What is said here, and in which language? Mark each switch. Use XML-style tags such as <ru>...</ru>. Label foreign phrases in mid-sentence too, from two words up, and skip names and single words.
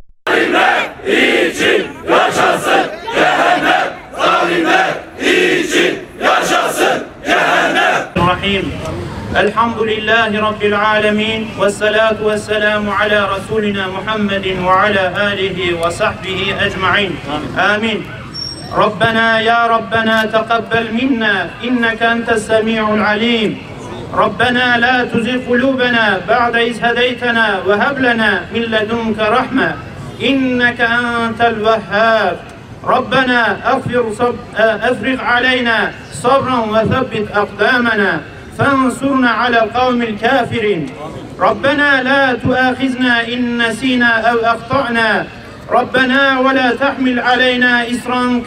<tr>Zalimler için yaşasın cehennem. Zalimler için yaşasın cehennem.</tr> <ar>Rahim. الحمد لله رب العالمين. والصلاة والسلام على رسولنا محمد وعلى آله وصحبه أجمعين. Amin. ربنا يا ربنا تقبل منا إنك أنت السميع العليم ربنا لا تزغ قلوبنا بعد إذ هديتنا وهب لنا من لدنك رحمة إنك أنت الوهاب ربنا أفرغ علينا صبرا وثبت أقدامنا فانصرنا على القوم الكافرين ربنا لا تؤاخذنا إن نسينا أو أخطأنا ربنا ولا تحمل علينا إصرا</ar>